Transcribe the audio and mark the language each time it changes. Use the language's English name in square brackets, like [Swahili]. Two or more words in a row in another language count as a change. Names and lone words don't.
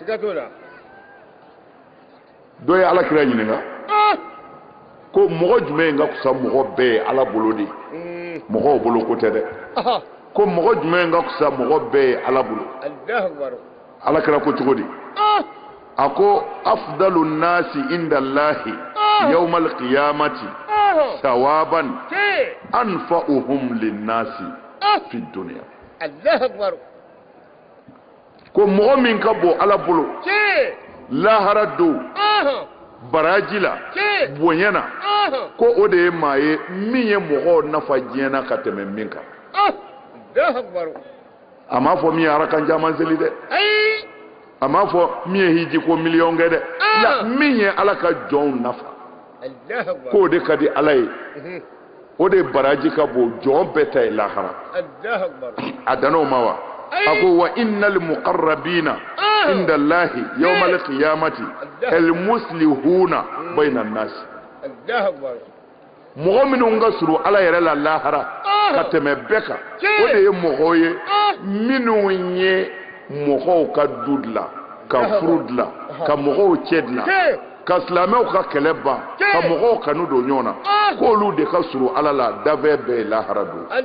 [Bambara] dɔ ye alakira ɲininka ko mɔgɔ jumɛn ka kusa mɔgɔ bɛɛ ye ala bolo de mɔgɔw bolo ko tɛ dɛ ko mɔgɔ jumɛn ka kusa mɔgɔ bɛɛ ye ala bolo alakira ko cogo di a ko [Arabic] أفضل الناس عند الله يوم القيامة ثوابا أنفعهم للناس في الدنيا [Bambara] ko mɔgɔ min ka bon ala bolo lahara do baraji la bonya na ko o de ye maa ye min ye mɔgɔw nafa diɲɛ na ka tɛmɛ min kan a m'a fɔ min ye arakan caman seli dɛ a m'a fɔ min ye hiji ko miliyɔn kɛ dɛ la min ye ala ka jɔnw nafa k'o de ka di ala ye o de baraji ka bon jɔn bɛɛ ta ye lahara a dan'o ma wa a ko [Arabic] وإن المقربين عند الله يوم القيامة المصلحون بين الناس [Bambara] mɔgɔ minnu ka suru ala yɛrɛ la lahara ka tɛmɛ bɛɛ kan o de ye mɔgɔw ye minnu ye mɔgɔw ka du dilan ka furu dilan ka mɔgɔw cɛ dilan ka silamɛw ka kɛlɛ ban ka mɔgɔw kanu don ɲɔgɔn na k'olu de ka suru ala la dafɛ bɛɛ ye lahara don